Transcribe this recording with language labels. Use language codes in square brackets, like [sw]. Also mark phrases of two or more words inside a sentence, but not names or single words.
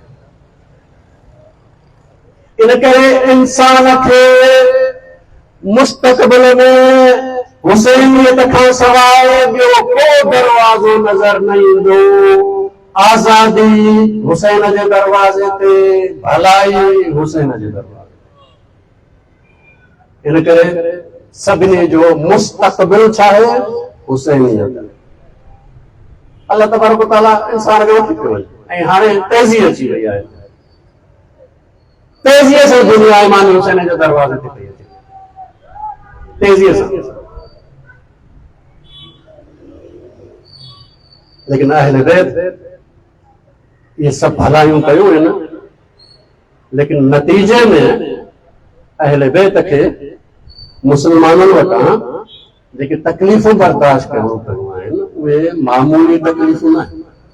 [sd] इन करे इंसान खे मुस्तक़बिल में हुसैनियत खां सवाइ ॿियो को दरवाज़ो नज़र न ईंदो। आज़ादी हुसैन जे दरवाज़े ते, भलाई हुसैन जे दरवाज़े। इन करे सभिनी जो मुस्तक़बिल छा आहे? हुसैनियत। [ar] الله تبارك وتعالى [sd] इंसान खे वठी पियो वञे ऐं हाणे तेज़ी अची वई आहे, तेज़ीअ सां दुनिया इमाम हुसैन जे दरवाज़े ते पई अचे, तेज़ीअ सां। लेकिन अहले बैत [hi] ये सब [sd] भलायूं कयूं आहिनि, लेकिन नतीजे में अहले बैत खे मुसलमाननि वटां जेके तकलीफ़ूं बर्दाश्त करणियूं पियूं आहिनि उहे मामूली तकलीफ़ूं न आहिनि।